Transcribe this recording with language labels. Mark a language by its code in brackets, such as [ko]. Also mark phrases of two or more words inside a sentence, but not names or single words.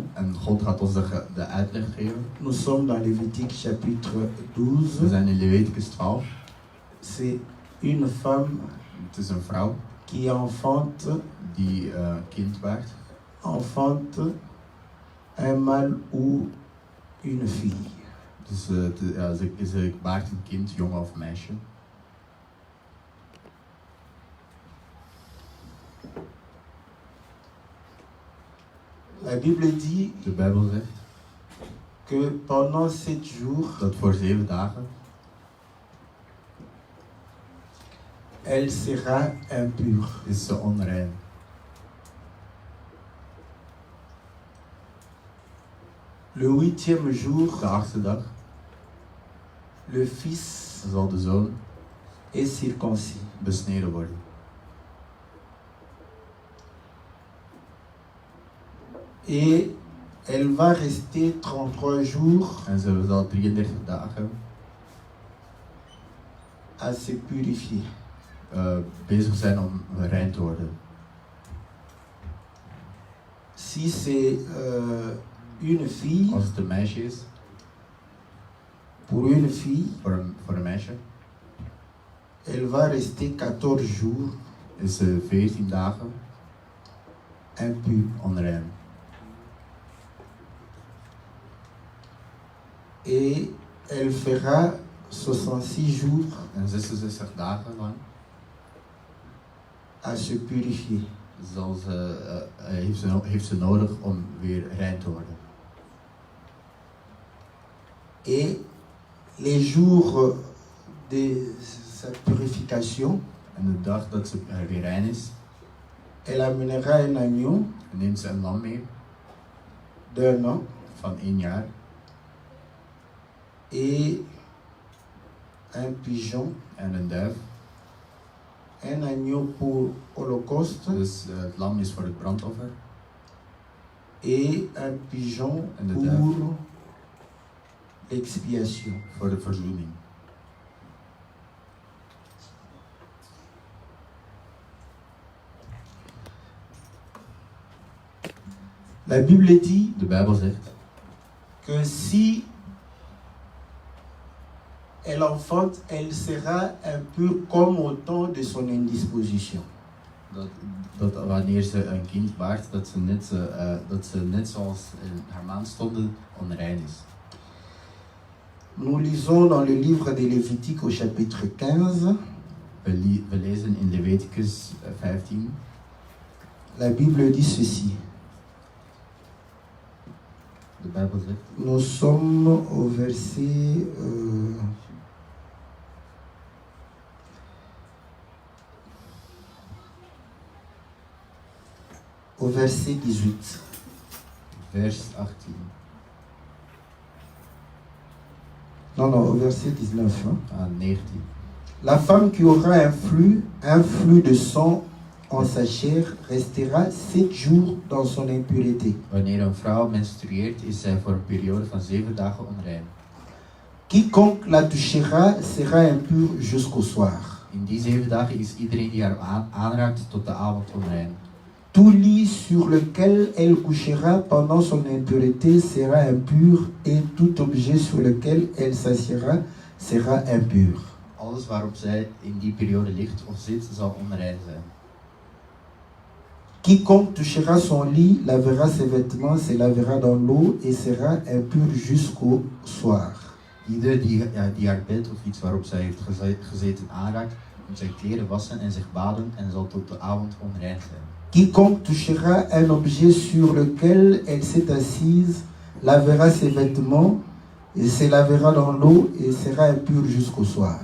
[nl] En God gaat ons de uitleg geven. [fr] Nous sommes dans Lévitique chapitre [nl] We 12. zijn in Leviticus 12. [fr] C'est une femme [nl] Het is een vrouw [fr] qui enfante [nl] die kind baart. [fr] enfante un mâle ou une fille. [nl] Dus ze baart een kind, jongen of meisje. [fr] La Bible dit [nl] De Bijbel zegt [fr] que pendant 7 jours, [nl] dat voor 7 dagen [fr] elle sera impure. [nl] is ze onrein. [fr] Le 8e jour, [nl] De 8e dag [fr] le fils [nl] zal de zoon [fr] est circoncis. [nl] besneden worden. [fr] Et elle va rester 33 jours [nl] En ze zal 33 dagen [fr] à se purifier. [nl] bezig zijn om rein te worden. [fr] Si c'est une fille, [nl] Als het een meisje is, [fr] pour une fille, [nl] voor een meisje, [fr] elle va rester 14 jours [nl] is ze 14 dagen [fr] impure. [nl] onrein. [fr] Et elle fera 66 jours [nl] En 66 dagen lang [fr] à se purifier. [nl] Heeft ze nodig om weer rein te worden. [fr] Et les jours de sa purification, [nl] En de dag dat ze weer rein is, [fr] elle amènera un agneau [nl] neemt ze een lam mee [fr] d'1 an [nl] van 1 jaar [fr] et un pigeon, [nl] en een duif. [fr] un agneau pour holocauste [nl] Dus het lam is voor het brandoffer [fr] et un pigeon [nl] En de [fr] pour l'expiation. [nl] voor de verzoening. [fr] La Bible dit [nl] De Bijbel zegt [fr] que si elle enfante, elle sera impure comme au temps de son indisposition. [nl] dat wanneer ze een kind baart, dat ze net zoals in haar maandstonden onrein is. [fr] Nous lisons dans le livre de Lévitique au chapitre 15. [nl] We lezen in Leviticus 15. [fr] La Bible dit ceci. [nl] De Bijbel zegt, [fr] Nous sommes au verset... au verset 18. [nl] vers 18. [fr] Non, au verset 19. Ah, 19. La femme qui aura un flux de sang en sa chair restera 7 jours dans son impureté. [nl] Wanneer een vrouw menstrueert, is zij voor een periode van 7 dagen onrein. [fr] Quiconque la touchera sera impur jusqu'au soir. [nl] In die 7 dagen is iedereen die haar aanraakt tot de avond onrein. [fr] Tout lit sur lequel elle couchera pendant son impureté sera impur et tout objet sur lequel elle s'assiera sera impur. [nl] Alles waarop zij in die periode ligt of zit, zal onrein zijn. [fr] Quiconque touchera son lit lavera ses vêtements, se lavera dans l'eau et sera impur jusqu'au soir. [nl] Ieder die haar bed of iets waarop zij heeft gezeten aanraakt, moet zijn kleren wassen en zich baden en zal tot de avond onrein zijn. [fr] Quiconque touchera un objet sur lequel elle s'est assise lavera ses vêtements et se lavera dans l'eau et sera impur jusqu'au soir.